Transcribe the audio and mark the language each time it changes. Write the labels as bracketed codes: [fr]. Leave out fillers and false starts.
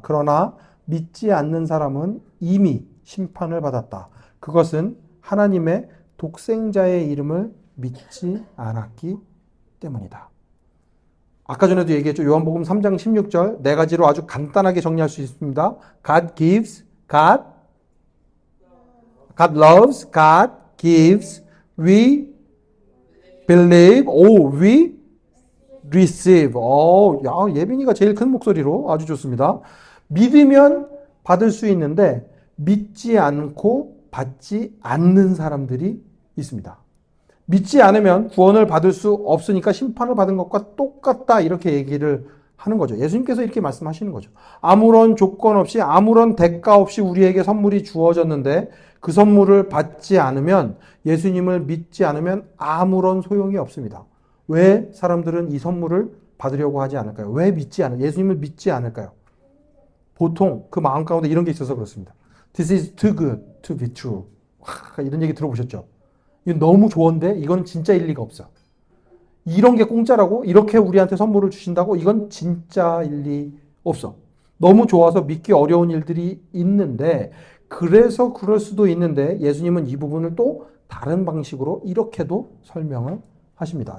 [ko] 그러나 믿지 않는 사람은 이미 심판을 받았다. 그것은 하나님의 독생자의 이름을 믿지 않았기 때문이다. 아까 전에도 얘기했죠. 요한복음 3장 16절 네 가지로 아주 간단하게 정리할 수 있습니다. [en] God gives, God loves, God gives, we believe, we receive. [ko] 예빈이가 제일 큰 목소리로 아주 좋습니다. 믿으면 받을 수 있는데 믿지 않고 받지 않는 사람들이 있습니다. 믿지 않으면 구원을 받을 수 없으니까 심판을 받은 것과 똑같다 이렇게 얘기를 하는 거죠. 예수님께서 이렇게 말씀하시는 거죠. 아무런 조건 없이 아무런 대가 없이 우리에게 선물이 주어졌는데 그 선물을 받지 않으면 예수님을 믿지 않으면 아무런 소용이 없습니다. 왜 사람들은 이 선물을 받으려고 하지 않을까요? 왜 예수님을 믿지 않을까요? 보통 그 마음 가운데 이런 게 있어서 그렇습니다. [en] This is too good to be true. [ko] 이런 얘기 들어보셨죠? 이건 너무 좋은데 이건 진짜 일리가 없어. 이런 게 공짜라고? 이렇게 우리한테 선물을 주신다고? 이건 진짜 일리 없어. 너무 좋아서 믿기 어려운 일들이 있는데 그래서 그럴 수도 있는데 예수님은 이 부분을 또 다른 방식으로 이렇게도 설명을 하십니다.